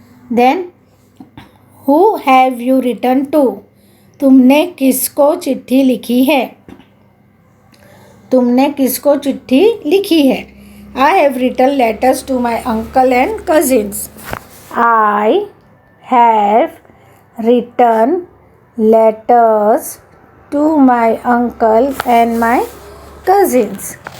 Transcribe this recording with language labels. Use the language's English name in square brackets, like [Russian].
[English] Then who have you written to? [Hindi] तुमने किसको चिट्ठी लिखी है? तुमने किसको चिट्ठी लिखी है? [English] I have written letters to my uncle and cousins. I have written letters to my uncle and my cousins.